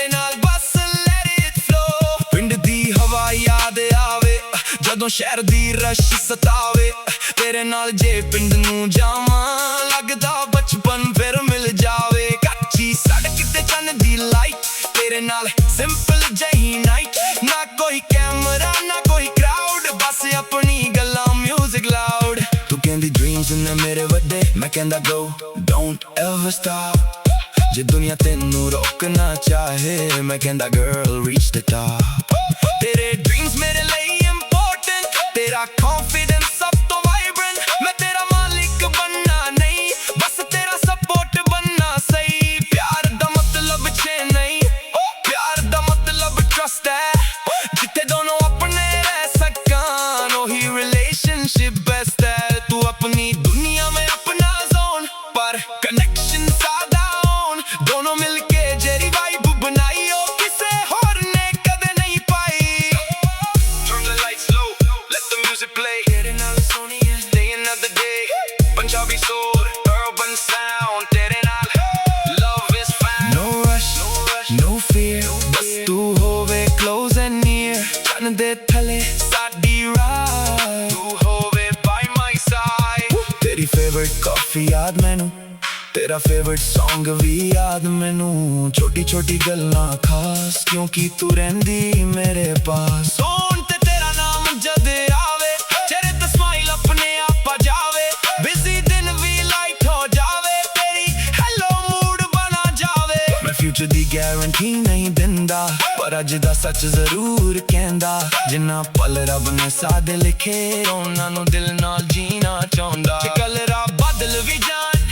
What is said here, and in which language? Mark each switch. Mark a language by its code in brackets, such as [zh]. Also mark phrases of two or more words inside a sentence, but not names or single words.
[pa] ਨਾਲ ਬਸ [en] let it flow [pa] ਪਿੰਡ ਦੀ ਹਵਾ ਯਾਦ ਆਵੇ ਜਦੋਂ ਸ਼ਹਿਰ ਦੀ ਰਸ਼ ਸਤਾਵੇ ਤੇਰੇ ਨਾਲ ਜੇ ਪਿੰਡ ਨੂੰ ਜਾਵਾਂ ਲਗਦਾ ਬਚਪਨ ਫਿਰ ਮਿਲ ਜਾਵੇ ਕੱਚੀ ਸੜਕ ਤੇ ਚੰਨ ਦੀ ਲਾਈਟ ਤੇਰੇ ਨਾਲ ਸਿੰਪਲ ਜਿਹੀ ਨਾਈਟ ਨਾ ਕੋਈ ਕੈਮਰਾ ਨਾ ਕੋਈ ਕਰਾਊਡ ਬਸ ਆਪਣੀ ਗੱਲਾਂ [en] music loud [pa] ਤੂੰ ਕਹਿੰਦੀ ਡਰੀਮਜ਼ ਨੇ ਮੇਰੇ ਵੱਡੇ ਮੈਂ ਕਹਿੰਦਾ go [en] don't ever stop [pa] ਜੇ ਦੁਨੀਆ ਤੈਨੂੰ ਰੋਕਣਾ ਚਾਹੇ ਮੈਂ ਕਹਿੰਦਾ [en] girl reach the top [pa] ਤੇਰੇ dreams ਮੇਰੇ ਲਿਏ important ਤੇਰਾ confidence ਸਬ ਤੋ vibrant ਮੈਂ ਤੇਰਾ ਮਾਲਕ ਬਣਨਾ ਨਹੀਂ ਬਸ ਤੇਰਾ support ਬਣਨਾ ਸਹੀ ਪਿਆਰ ਦਾ ਮਤਲਬ ਛੇ ਨਹੀਂ ਪਿਆਰ ਦਾ ਮਤਲਬ trust ਹੈ ਜਿੱਥੇ ਦੋਨੋਂ ਆਪਣੇ ਰਹਿ ਸਕਣ ਓਹੀ [en] relationship best [pa] ਹੈ ਤੂੰ ਆਪਣੀ ਦੁਨੀਆ ਮੇਂ ਆਪਣਾ zone ਪਰ connection ਸਾਦਾ ਦੋਨੋਂ ਮਿਲਕੇ ਜਿਹੜੀ ਵਾਈਬ ਬਣਾਈ ਓ ਕਿਸੇ ਔਰ ਨੇ ਕਦੇ ਨਹੀਂ ਪਾਈ [en] Turn the lights low, let the music play [pa] ਤੇਰੇ ਨਾਲ ਸੋਹਣੀ ਹੈ [en] day another day Punjabi soul, urban sound [pa] ਤੇਰੇ ਨਾਲ [en] love is found No rush, no fear [pa] ਬਸ ਤੂੰ ਹੋਵੇ [en] close and near [pa] ਚੰਨ ਦੇ ਥੱਲੇ ਸਾਡੀ ਰਾਹ ਤੂੰ ਹੋਵੇ [en] by my side [pa] ਤੇਰੀ [en] favorite coffee [pa] ਯਾਦ ਮੈਨੂੰ ਤੇਰਾ [en] favorite song [pa] ਭੀ ਯਾਦ ਮੈਨੂੰ ਛੋਟੀ ਛੋਟੀ ਗੱਲਾਂ ਖਾਸ ਕਿਉਂਕਿ ਤੂੰ ਰਹਿੰਦੀ ਮੇਰੇ ਪਾਸ ਸੋਨ ਤੇ ਤੇਰਾ ਨਾਮ ਜਦ ਆਵੇ ਚਿਹਰੇ ਤੇ ਸਮਾਈਲ ਆਪਣੇ ਆਪ ਆ ਜਾਵੇ ਬਿਜ਼ੀ ਦਿਨ ਭੀ ਲਾਈਟ ਹੋ ਜਾਵੇ ਤੇਰੀ [en] hello mood [pa] ਬਣਾ ਜਾਵੇ ਮੈਂ ਫਿਊਚਰ ਦੀ ਗਾਰੰਟੀ ਨਹੀਂ ਦਿੰਦਾ ਪਰ ਅੱਜ ਦਾ ਸੱਚ ਜ਼ਰੂਰ ਕਹਿੰਦਾ ਜਿੰਨਾ ਪਲ ਰੱਬ ਨੇ ਸਾਡੇ ਲਿਖੇ ਉਨ੍ਹਾਂ ਨੂੰ ਦਿਲ ਨਾਲ ਜੀਣਾ ਚਾਹੁੰਦਾ ਕੱਲ੍ਹ ਰੱਬ ਬਦਲ ਭੀ ਜਾਣ